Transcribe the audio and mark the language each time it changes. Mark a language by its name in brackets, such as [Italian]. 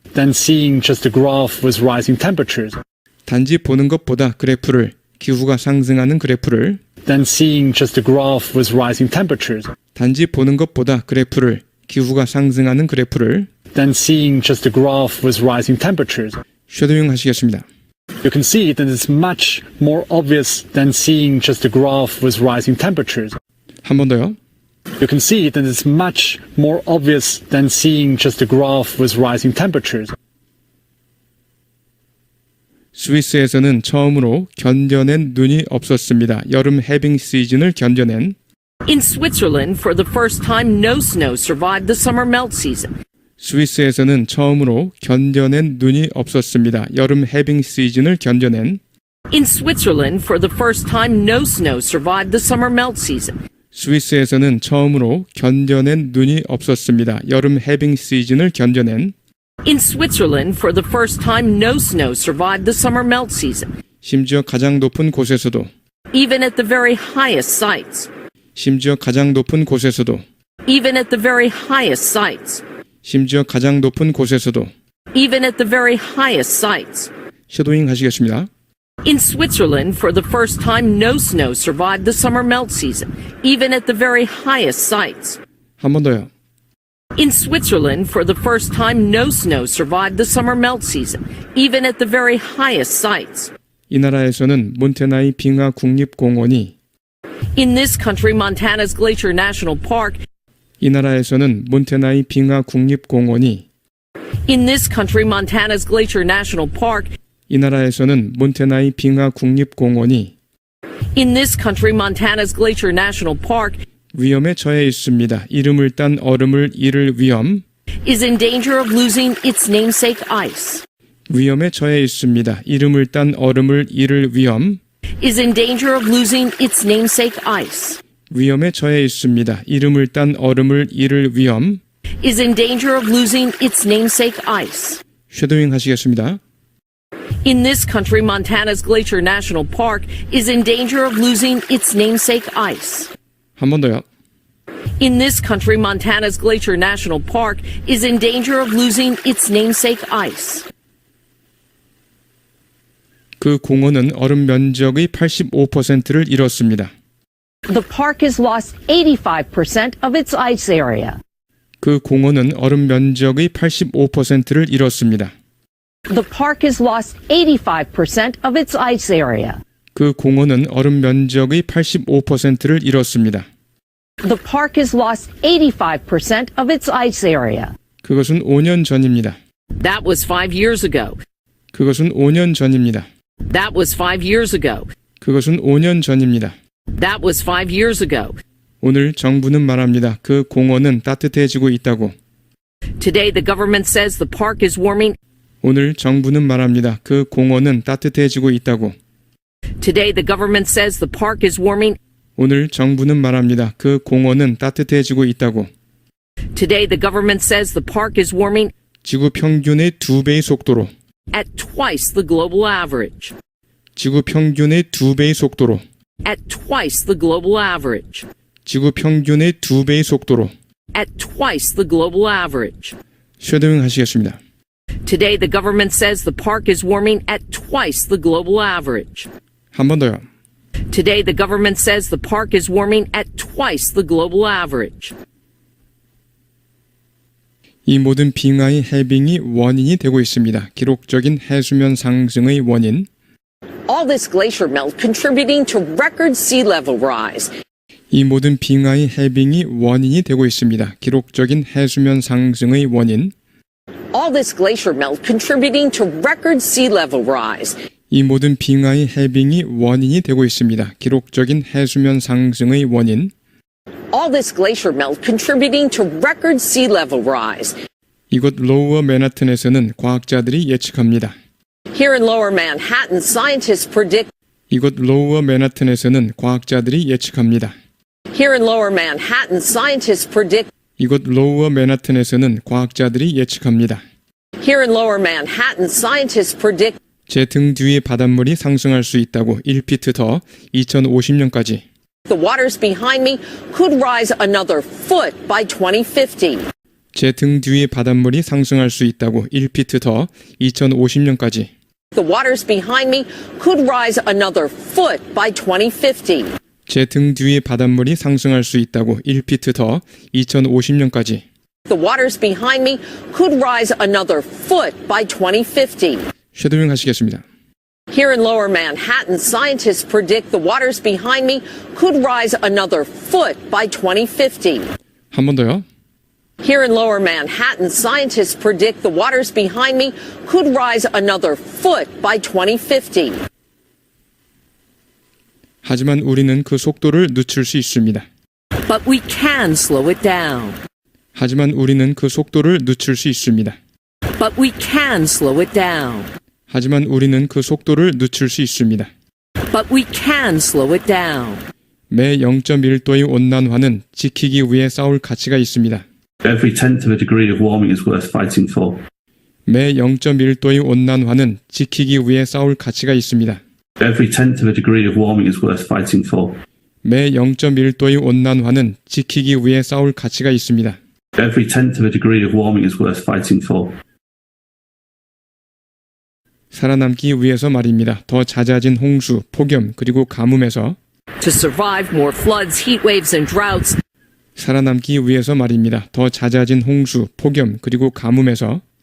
[English] than seeing just a graph with rising temperatures. [Korean] 단지 보는 것보다 그래프를, 기후가 상승하는 그래프를, [English] Than seeing just a graph with rising temperatures. [Korean] 단지 보는 것보다 그래프를, 기후가 상승하는 그래프를, [English] Than seeing just a graph with rising temperatures. [Korean] 쉐도잉 하시겠습니다. [English] You can see that it's much more obvious than seeing just a graph with rising temperatures. [Korean] 한 번 더요. [English] You can see that it's much more obvious than seeing just a graph with rising temperatures. [Korean] 스위스에서는 처음으로 견뎌낸 눈이 없었습니다. 여름 해빙 시즌을 견뎌낸 [English] In Switzerland, for the first time, no snow survived the summer melt season. [Korean] 스위스에서는 처음으로 견뎌낸 눈이 없었습니다. 여름 해빙 시즌을 견뎌낸 [English] In Switzerland, for the first time, no snow survived the summer melt season. [Korean] 스위스에서는 처음으로 견뎌낸 눈이 없었습니다. 여름 해빙 시즌을 견뎌낸 [English] In Switzerland, for the first time, no snow survived the summer melt season. [Korean] 심지어 가장 높은 곳에서도 [English] Even at the very highest sites. [Korean] 심지어 가장 높은 곳에서도 [English] Even at the very highest sites. [Korean] 심지어 가장 높은 곳에서도 [English] Even at the very highest sites. [Korean] 쉐도잉 하시겠습니다. [English] In Switzerland, for the first time, no snow survived the summer melt season, even at the very highest sites. [Korean] 한 번 더요. [English] In Switzerland, for the first time, no snow survived the summer melt season, even at the very highest sites. [Korean] 이 나라에서는 몬테나이 빙하 국립공원이 [English] In this country, Montana's Glacier National Park. [Korean] 이 나라에서는 몬테나이 빙하 국립공원이 [English] In this country, Montana's Glacier National Park. [Korean] 이 나라에서는 몬테나이 빙하 국립공원이 [English] In this country, Montana's Glacier National Park [Korean] 위험에 처해 있습니다. 이름을 딴 얼음을 잃을 위험. [English] is in danger of losing its namesake ice. [Korean] 위험에 처해 있습니다. 이름을 딴 얼음을 잃을 위험. [English] Is in danger of losing its namesake ice. [Korean] 위험에 처해 있습니다. 이름을 딴 얼음을 잃을 위험. [English] Is in danger of losing its namesake ice. [Korean] 쉐도잉 하시겠습니다. [English] In this country, Montana's Glacier National Park is in danger of losing its namesake ice. [Korean] 한 번 더요. [English] In this country, Montana's Glacier National Park is in danger of losing its namesake ice. [Korean] 그 공원은 얼음 면적의 85%를 잃었습니다. [English] The park has lost 85% of its ice area. [Korean] 그 공원은 얼음 면적의 85%를 잃었습니다. [English] The park has lost 85% of its ice area. [Korean] 그 공원은 얼음 면적의 85%를 잃었습니다. [English] The park has lost 85% of its ice area. [Korean] 그것은 5년 전입니다. [English] That was 5 years ago. [Korean] 그것은 5년 전입니다. [English] That was 5 years ago. [Korean] 그것은 5년 전입니다. [English] That was 5 years ago. [Korean] 오늘 정부는 말합니다. 그 공원은 따뜻해지고 있다고. [English] Today, the government says the park is warming. [Korean] 오늘 정부는 말합니다. 그 공원은 따뜻해지고 있다고. [English] Today, the government says the park is warming. [Korean] 오늘 정부는 말합니다. 그 공원은 따뜻해지고 있다고. [English] Today, the government says the park is warming [Korean] 지구 평균의 2배의 속도로. [English] at twice the global average. [Korean] 지구 평균의 2배의 속도로. [English] At twice the global average. [Korean] 지구 평균의 2배의 속도로. [English] At twice the global average. [Korean] 쉐도잉 하시겠습니다. [English] Today, the government says the park is warming at twice the global average. [Korean] 한 번 더요. [English] Today, the government says the park is warming at twice the global average. [Korean] 이 모든 빙하의 해빙이 원인이 되고 있습니다. 기록적인 해수면 상승의 원인. [English] All this glacier melt contributing to record sea level rise. [Korean] 이 모든 빙하의 해빙이 원인이 되고 있습니다. 기록적인 해수면 상승의 원인. [English] All this glacier melt contributing to record sea level rise. [Korean] 이 모든 빙하의 해빙이 원인이 되고 있습니다. 기록적인 해수면 상승의 원인. [English] All this glacier melt contributing to record sea level rise. [Korean] 이곳 로우어 맨하튼에서는 과학자들이 예측합니다. [English] Here in Lower Manhattan, scientists predict. [Korean] 이곳 로우어 맨하튼에서는 과학자들이 예측합니다. [English] Here in Lower Manhattan, scientists predict. [Korean] 이곳 로우어 맨하튼에서는 과학자들이 예측합니다. [English] Here in Lower Manhattan, scientists predict. [Korean] 제 등 뒤의 바닷물이 상승할 수 있다고 1피트 더 2050년까지. [English] The waters behind me could rise another foot by 2050. [Korean] 제 등 뒤의 바닷물이 상승할 수 있다고 1피트 더 2050년까지. [English] The waters behind me could rise another foot by 2050. [Korean] 제 등 뒤의 바닷물이 상승할 수 있다고 1피트 더 2050년까지. [English] The waters behind me could rise another foot by 2050. [Korean] 쉐도잉 하시겠습니다. [English] Here in Lower Manhattan, scientists predict the waters behind me could rise another foot by 2050. [Korean] 한 번 더요. [English] Here in Lower Manhattan, scientists predict the waters behind me could rise another foot by 2050. [Korean] 하지만 우리는 그 속도를 늦출 수 있습니다. [English] But we can slow it down. [Korean] 하지만 우리는 그 속도를 늦출 수 있습니다. [English] But we can slow it down. [Korean] 하지만 우리는 그 속도를 늦출 수 있습니다. [English] But we can slow it down. [Korean] 매 0.1도의 온난화는 지키기 위해 싸울 가치가 있습니다. [English] Every tenth of a degree of warming is worth fighting for. [Korean] 매 0.1도의 온난화는 지키기 위해 싸울 가치가 있습니다. [English] Every tenth of a degree of warming is worth fighting for. [Korean] 매 0.1도의 온난화는 지키기 위해 싸울 가치가 있습니다. [English] Every tenth of a degree of warming is worth fighting for. [Korean] 살아남기 위해서 말입니다. 더 잦아진 홍수, 폭염, 그리고 가뭄에서 [English] To survive more floods, heat waves, and droughts. [Korean] 살아남기 위해서 말입니다. 더 잦아진 홍수, 폭염, 그리고 가뭄에서